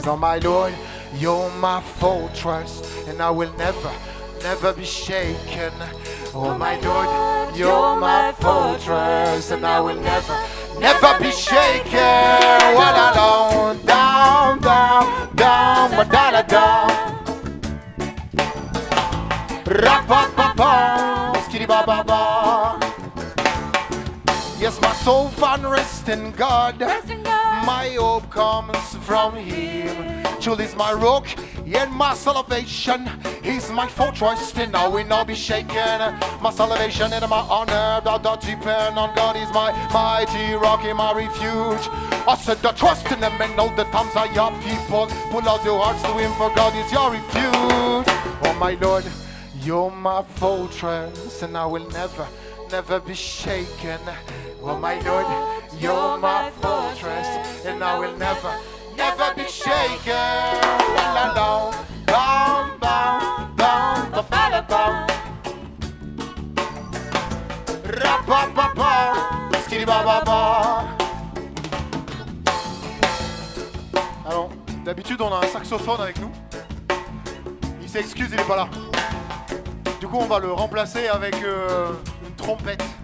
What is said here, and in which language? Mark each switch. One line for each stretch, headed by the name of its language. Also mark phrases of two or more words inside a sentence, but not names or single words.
English: Oh my Lord, you're my fortress, and I will never be shaken. Oh my Lord, you're my fortress, and I will never be shaken. All alone, down, down, down, da da down. Ra-pa-pa-pa, skiddy-ba-ba-ba. Yes, my soul found rest in God. Rest in God. My hope comes from Him. Truly is my rock and my salvation. He's my fortress and I will not be shaken. My salvation and my honor that depend on God. Is my mighty rock and my refuge. I said the trust in Him and all the times I your people. Pull out your hearts to Him, for God is your refuge. Oh my Lord, you're my fortress and I will never be shaken. Oh my Lord, you're my fortress and I will never be shaken. All alone, bam bam bam ba ba da bam. Ra-pa-pa-pa, skiddy-ba-ba-ba.
French: Alors, d'habitude on a un saxophone avec nous. Il s'excuse, il est pas là. Du coup, on va le remplacer avec une trompette.